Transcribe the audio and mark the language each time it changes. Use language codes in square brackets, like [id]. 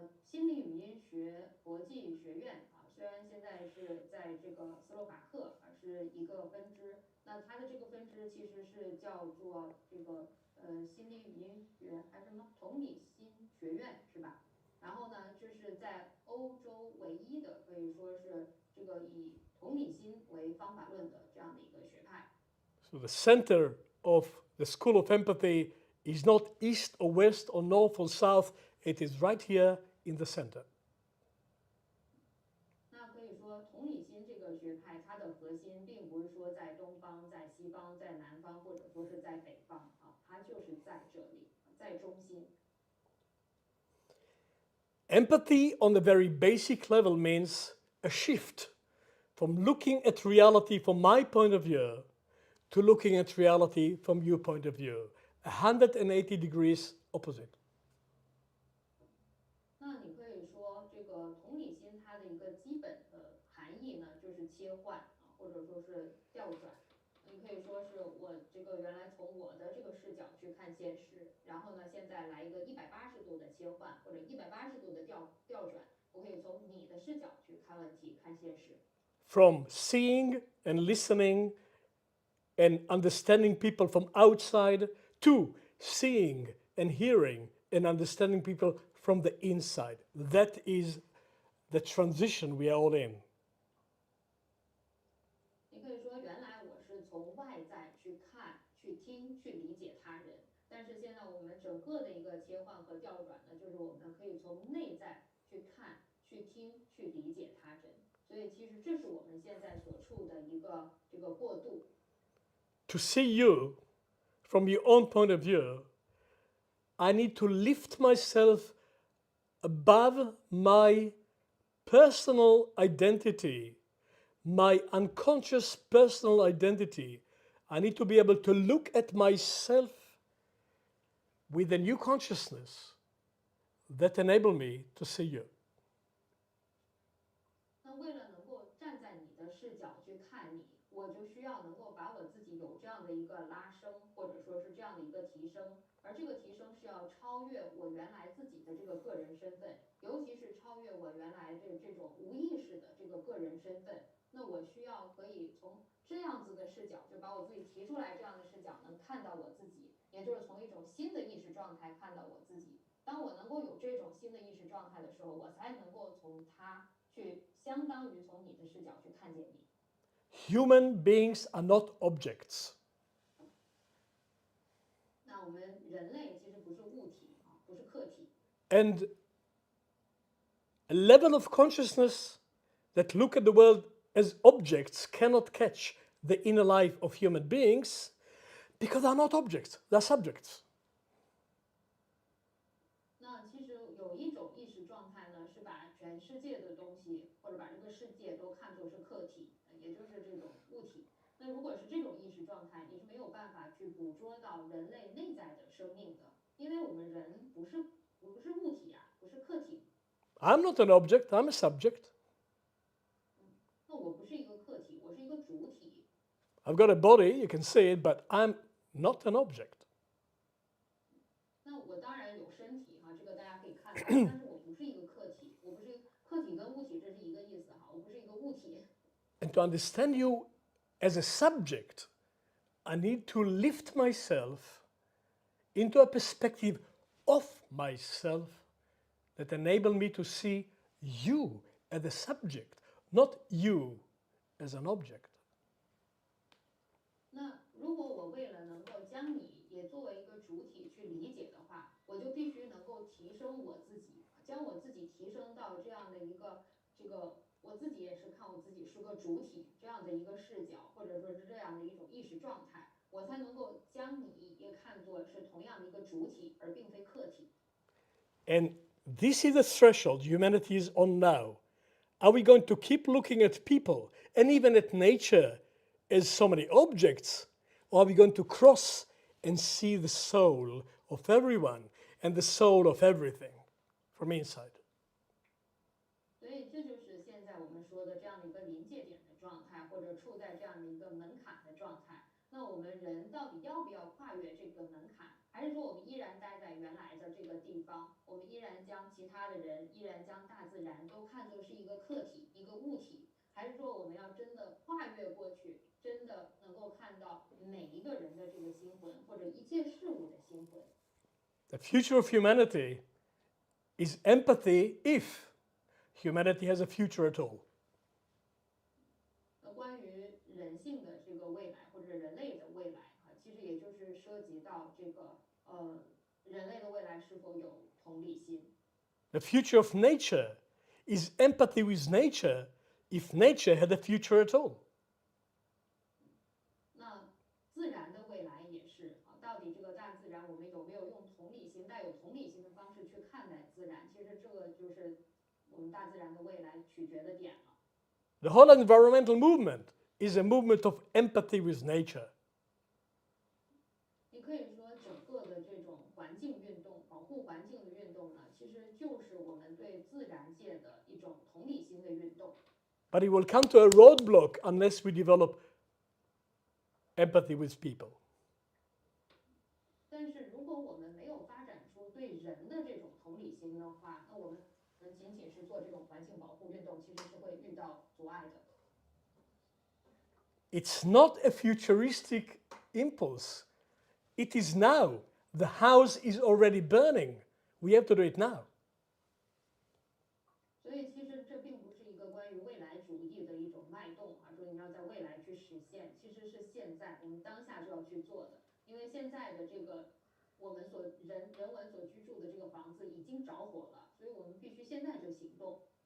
[zh] 心理语音学国际学院啊，虽然现在是在这个斯洛伐克啊，是一个分支，那它的这个分支其实是叫做这个心理语音学还是什么同理心学院是吧？然后呢，这是在欧洲唯一的可以说是这个以同理心为方法论的这样的一个学派。 [en] So the center of the School of Empathy is not east or west or north or south. It is right here in the center. [zh] 那可以说，同理心这个学派，它的核心并不是说在东方、在西方、在南方，或者说是在北方啊，它就是在这里，在中心。 [en] Empathy on the very basic level means a shift from looking at reality from my point of view to looking at reality from your point of view. 180 degrees opposite. [zh] 那你可以说，这个同理心它的一个基本的含义呢，就是切换啊，或者说是调转。你可以说是我这个原来从我的这个视角去看现实，然后呢，现在来一个180度的切换，或者180度的调转，我可以从你的视角去看问题、看现实。 [en] From seeing and listening and understanding people from outside to seeing and hearing and understanding people from the inside. That is the transition we are all in. [zh] 你可以说，原来我是从外在去看、去听、去理解他人，但是现在我们整个的一个切换和调转呢，就是我们可以从内在去看、去听、去理解他人。所以，其实这是我们现在所处的一个这个过渡。 [en] To see you from your own point of view, I need to lift myself above my personal identity, my unconscious personal identity. I need to be able to look at myself with a new consciousness that enable me to see you. [zh] 那为了能够站在你的视角去看你，我就需要能够把我自己有这样的一个拉升，或者说是这样的一个提升。而这个提升是要超越我原来自己的这个个人身份，尤其是超越我原来的这种无意识的这个个人身份。那我需要可以从这样子的视角，就把我自己提出来，这样的视角能看到我自己，也就是从一种新的意识状态看到我自己。当我能够有这种新的意识状态的时候，我才能够从它去相当于从你的视角去看见你。 [en] Human beings are not objects. [zh] 那我们人类其实不是物体啊，不是客体。 [en] And a level of consciousness that look at the world as objects cannot catch the inner life of human beings, Because they're not objects, they're subjects. [zh] 那其实有一种意识状态呢，是把全世界的东西或者把这个世界都看作是客体，也就是这种物体。那如果是这种意识状态，你是没有办法去捕捉到人类内在的生命的，因为我们人不是物体啊，不是客体。 [en] I'm not an object, I'm a subject. [zh] 那我不是一个客体，我是一个主体。 [en] I've got a body, you can see it, but I'm not an object. [zh] 那我当然有身体哈，这个大家可以看到，但是我不是一个客体，我不是客体跟物体这是一个意思哈，我不是一个物体。 [en] And to understand you as a subject, I need to lift myself into a perspective of myself that enable me to see you as a subject, not you as an object. [zh] 那如果我为了能够将你也作为一个主体去理解的话，我就必须能够提升我自己，将我自己提升到这样的一个我自己也是看我自己是个主体这样的一个视角，或者说是这样的一种意识状态，我才能够将你也看作是同样的一个主体，而并非客体。 [en] And this is the threshold humanity is on now. Are we going to keep looking at people and even at nature as so many objects? Or are we going to cross and see the soul of everyone and the soul of everything from inside? [zh] 所以这就是现在我们说的这样的一个临界点的状态，或者处在这样的一个门槛的状态。那我们人到底要不要跨越这个门槛，还是说我们依然待在原来的这个地方？我们依然将其他的人，依然将大自然都看作是一个客体、一个物体，还是说我们要真的跨越过去，真的能够看到每一个人的这个心魂，或者一切事物的心魂？ [en] The future of humanity is empathy if humanity has a future at all. [zh] 那关于人性的这个未来，或者人类的未来其实也就是涉及到这个人类的未来是否有同理心。 [en] The future of nature is empathy with nature if nature had a future at all. [zh] 那自然的未来也是到底这个大自然我们有没有用同理心、带有同理心的方式去看待自然？其实这个就是我们大自然的未来取决的点了。 [en] The whole environmental movement is a movement of empathy with nature. [zh] 你可以说整个的这种环境运动、保护环境的运动呢，其实就是我们对自然界的一种同理心的运动。 [en] But it will come to a roadblock unless we develop empathy with people. [zh] 但是如果我们没有发展出对人的这种同理心的话，那我们仅仅是做这种环境保护运动，其实是会遇到阻碍的。 [en] It's not a futuristic impulse. It is now. The house is already burning. We have to do it now. [zh] 所以其实这并不是一个关于未来主义的一种脉动说你要在未来去实现，其实是现在我们当下就要去做的。因为现在的这个我们人文所居住的这个房子已经着火了，所以我们必须现在就行动。